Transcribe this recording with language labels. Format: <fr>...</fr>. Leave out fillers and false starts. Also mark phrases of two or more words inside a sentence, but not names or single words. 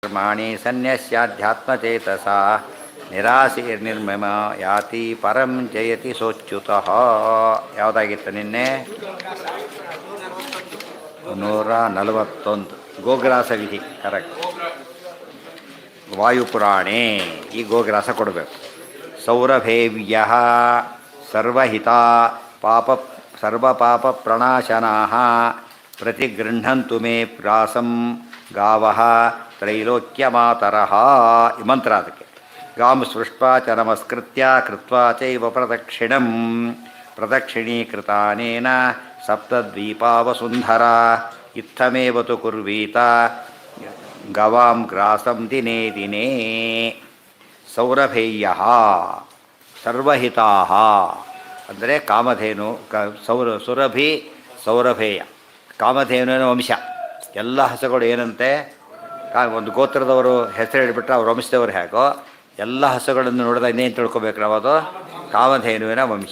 <sa>कर्माणि सन्न्यस्याध्यात्मचेतसा ನಿರಾಸೀರ್ನಿರ್ಮಮ ಯಾತಿ ಪರಂ ಜಯತಿ ಸೋಚ್ಯುತಃ.</sa> <kn>ಯಾವುದಾಗಿತ್ತು ನಿನ್ನೆ? 141 ಗೋಗ್ರಾಸ ವಿಧಿ. ಕರೆಕ್ಟ್. ವಾಯುಪುರಾಣೇ ಈ ಗೋಗ್ರಾಸ ಕೊಡಬೇಕು.</kn> <sa>ಸೌರಭೇವ್ಯ ಸರ್ವಹಿತ ಪಾಪ ಸರ್ವಪಾಪ ಪ್ರಣಾಶನಾಃ ಪ್ರತಿಗೃಹಂತು ಮೇ ಪ್ರಾಸಂ ಗಾವಃ ತ್ರೈಲೋಕ್ಯಮಾತರಃ.</sa> <kn>ಈ ಮಂತ್ರ ಅದಕ್ಕೆ.</kn> <sa>ಗಾಂ ಸೃಷ್ಟ್ವಾ ಚ ನಮಸ್ಕೃತ್ಯ ಕೃತ್ವಾ ಚೈವ ಪ್ರದಕ್ಷಿಣಂ ಪ್ರದಕ್ಷಿಣೀಕೃತಾನೇನ ಸಪ್ತದ್ವೀಪಾವಸುಂಧರ ಇತ್ತಮೇವ ತು ಕುರ್ವೀತ ಗವಾಂ ಗ್ರಾಸಂ ದಿನೇ ದಿನೇ. ಸೌರಭೇಯಃ ಸರ್ವಹಿತಾಃ</sa> <kn>ಅಂದರೆ ಕಾಮಧೇನು ಸುರಭಿ ಸೌರಭೇಯ ಕಾಮಧೇನುವಿನ ವಂಶ. ಎಲ್ಲ ಹಸುಗಳು ಏನಂತೆ, ಒಂದು ಗೋತ್ರದವರು ಹೆಸರು ಹೇಳಿಬಿಟ್ರೆ ಅವ್ರ ವಂಶದವರು ಹೇಗೋ ಎಲ್ಲ ಹಸುಗಳನ್ನು ನೋಡಿದಾಗ ಇನ್ನೇನು ತಿಳ್ಕೊಬೇಕು ನಾವು, ಅದು ಕಾಮಧೇನುವಿನ ವಂಶ.</kn>